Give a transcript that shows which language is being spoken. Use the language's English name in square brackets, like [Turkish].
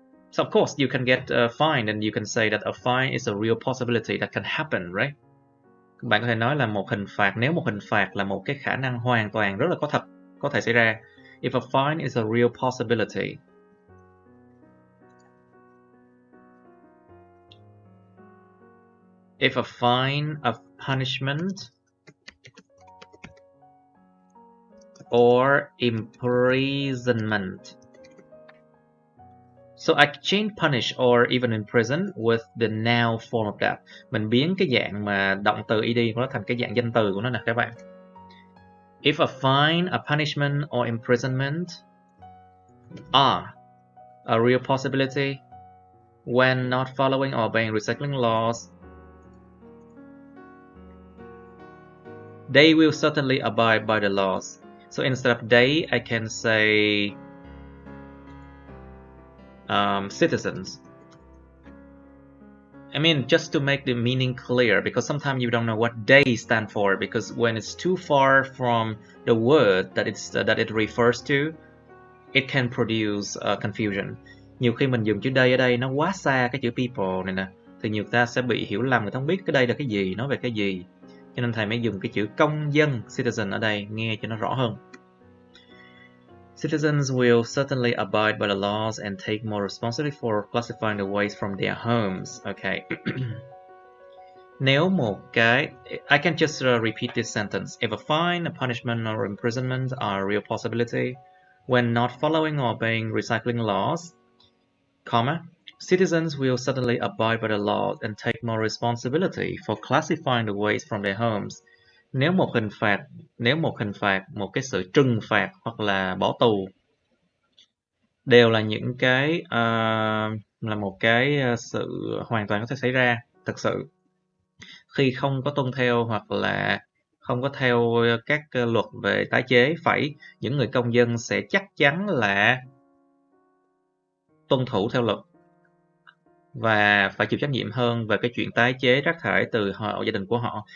[English] So of course you can get fined, and you can say that a fine is a real possibility that can happen, right? [Vietnamese] Bạn có thể nói là nếu một hình phạt là một cái khả năng hoàn toàn rất là có thể xảy ra. [English] If a fine is a real possibility. If a fine, a punishment, or imprisonment. So I change punish or even imprison with the noun form of that. [Vietnamese] Mình biến cái dạng mà động từ ed của nó thành cái dạng danh từ của nó nè các bạn. [English] If a fine, a punishment, or imprisonment are a real possibility when not following or obeying recycling laws, they will certainly abide by the laws. So instead of they, I can say citizens. I mean, just to make the meaning clear, because sometimes you don't know what they stand for, because when it's too far from the word that it refers to, it can produce confusion. [Vietnamese] Nhiều khi mình dùng chữ they ở đây nó quá xa cái chữ people này nè, thì nhiều ta sẽ bị hiểu lầm, người ta không biết cái đây là cái gì, nói về cái gì. Cho nên thầy mới dùng cái chữ công dân, citizen ở đây, nghe cho nó rõ hơn. [English] Citizens will certainly abide by the laws and take more responsibility for classifying the waste from their homes. Okay. [Vietnamese] Nếu một cái, [English] I can just repeat this sentence. If a fine, a punishment, or imprisonment are a real possibility when not following or obeying recycling laws, comma, citizens will certainly abide by the law and take more responsibility for classifying the waste from their homes. [Vietnamese] Nếu một hình phạt, một cái sự trừng phạt hoặc là bỏ tù đều là những cái là một cái sự hoàn toàn có thể xảy ra thật sự khi không có tuân theo hoặc là không có theo các luật về tái chế, những người công dân sẽ chắc chắn là tuân thủ theo luật và phải chịu trách nhiệm hơn về cái chuyện tái chế rác thải từ hộ gia đình của họ.